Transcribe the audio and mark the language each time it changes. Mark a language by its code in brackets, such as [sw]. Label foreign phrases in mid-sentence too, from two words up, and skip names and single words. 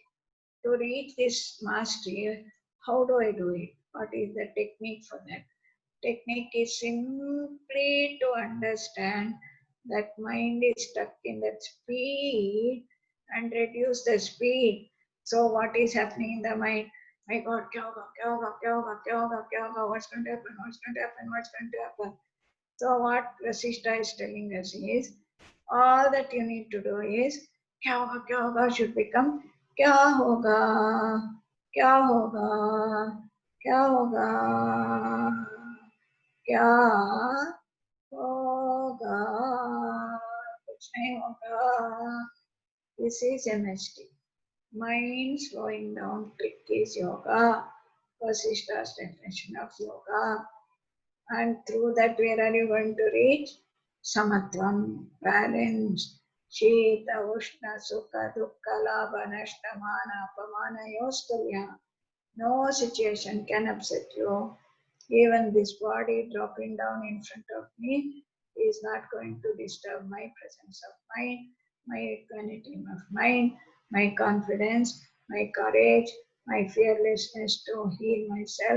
[en] To reach this mastery, how do I do it? What is the technique for that? Technique is simply to understand that mind is stuck in that speed and reduce the speed. So what is happening in the mind? My God, [hi] क्या होगा, क्या होगा, क्या होगा, क्या होगा, क्या होगा, [en] what's going to happen, what's going to happen, what's going to happen. So what Vasishta is telling us is, all that you need to do is, [hi] क्या होगा [en] should become, [hi] क्या होगा, क्या होगा, क्या होगा. क्या होगा कुछ नहीं होगा. [en] This is MST. Mind slowing down trick is yoga. Vasishta's definition of yoga. And through that, where are you going to reach? [sa] Samatvam, balance, शीत, उष्ण, सुख, दुःख, लाभ, नष्ट, मान, अपमान, योस्टल्य. [en] No situation can upset you. Even this body dropping down in front of me is not going to disturb my presence of mind, my equanimity of mind, my confidence, my courage, my fearlessness to heal myself.